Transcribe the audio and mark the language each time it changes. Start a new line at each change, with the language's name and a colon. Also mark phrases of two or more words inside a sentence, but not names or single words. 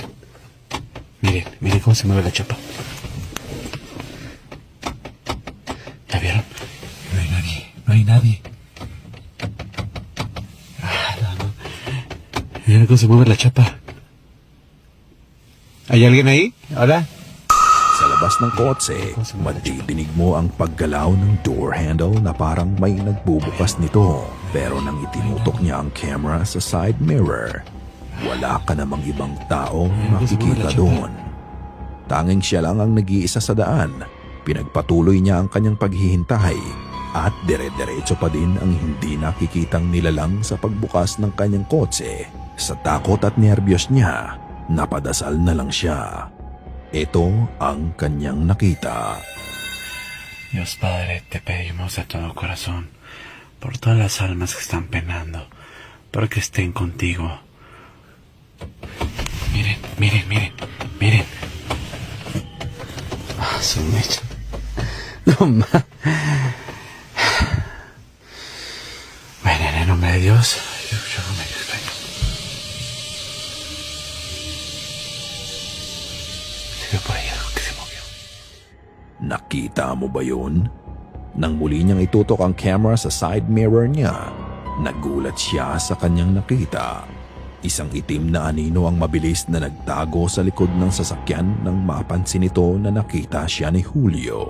Spanish: Miren cómo se mueve la chapa. ¿Ya vieron? No hay nadie. No. Miren cómo se mueve la chapa. ¿Hay alguien ahí? ¿Hola?
Filipino: Sa labas ng kotse, madidinig mo ang paggalaw ng
English: door handle
Filipino: na parang may nagbubukas nito. Pero nang itinutok niya ang camera sa
English: side mirror,
Filipino: wala ka namang ibang tao makikita doon. Tanging siya lang ang nag-iisa sa daan. Pinagpatuloy niya ang kanyang paghihintay at dire-diretso pa din ang hindi nakikitang nilalang sa pagbukas ng kanyang kotse. Sa takot at nerbiyos niya, napadasal na lang siya. Ito ang kanyang nakita.
Spanish: Dios Padre, te pedimos de todo corazón por todas las almas que están penando, porque estén contigo. Miren. Ah, su mecha. No más. Bueno, en el nombre de Dios, yo me extraño. Se ve por ahí algo que se movió.
Filipino: Nakita mo ba yun? Nang muli niyang itutok ang camera sa
English: side mirror
Filipino: niya, nagulat siya sa kanyang nakita. Isang itim na anino ang mabilis na nagtago sa likod ng sasakyan nang mapansin ito na nakita siya ni Julio.